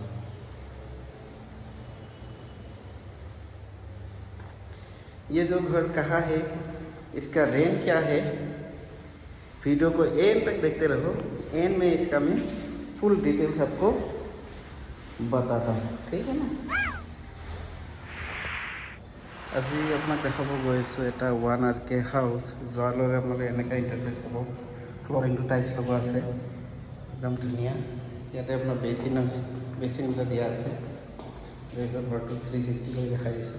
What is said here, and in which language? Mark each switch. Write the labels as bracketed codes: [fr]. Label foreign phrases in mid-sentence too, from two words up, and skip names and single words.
[hi] ये जो घर कहाँ है, इसका रेंट क्या है, वीडियो को एंड तक देखते रहो। एंड में इसका मैं [en] full details [hi] आपको बताता हूँ, ठीक है ना। [as] আজি আপোনাক দেখাব গৈ আছোঁ এটা 1 RK হাউচ। যোৱাৰ লগে আপোনালোকে এনেকুৱা ইণ্টাৰফেচ পাব। ফ্ল'ৰিংটো টাইলছ লগোৱা আছে, একদম ধুনীয়া। ইয়াতে আপোনাৰ বেচিন এটা দিয়া আছে। এইটো ঘৰটো 360 কৰি দেখাই দিছোঁ।